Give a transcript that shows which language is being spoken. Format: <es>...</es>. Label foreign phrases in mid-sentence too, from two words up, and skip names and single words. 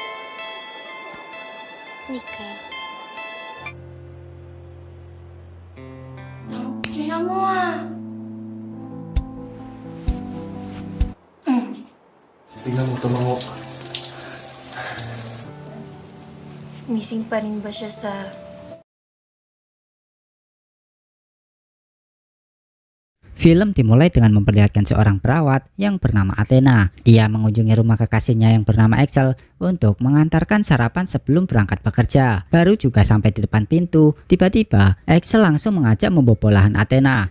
<tl>Nika. Tingnan mo ah. tingnan mo, tumango. Missing pa rin ba siya sa...</tl> <id>Film dimulai dengan memperlihatkan seorang perawat yang bernama Athena. Ia mengunjungi rumah kekasihnya yang bernama Axel untuk mengantarkan sarapan sebelum berangkat bekerja. Baru juga sampai di depan pintu, tiba-tiba Axel langsung mengajak membobol lahan Athena.</id>